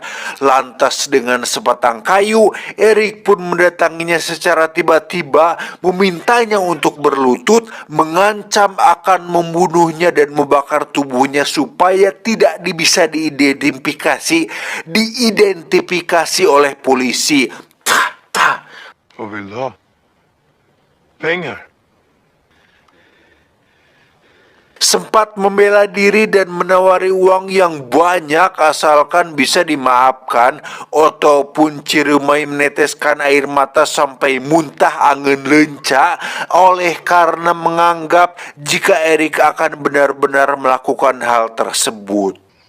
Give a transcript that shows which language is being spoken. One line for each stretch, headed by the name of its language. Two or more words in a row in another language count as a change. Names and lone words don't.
Indonesian: Lantas dengan sebatang kayu, Erik pun mendatanginya secara tiba-tiba, memintanya untuk berlutut, mengancam akan membunuhnya dan membakar tubuhnya supaya tidak bisa diidentifikasi oleh polisi.
Swedish: Vad vill du ha? Pengar?
Indonesian: Sempat membela diri dan menawari uang yang banyak asalkan bisa dimaafkan. Otto pun ciremai meneteskan air mata sampai muntah angin lenca oleh karena menganggap jika Erik akan benar-benar melakukan hal tersebut.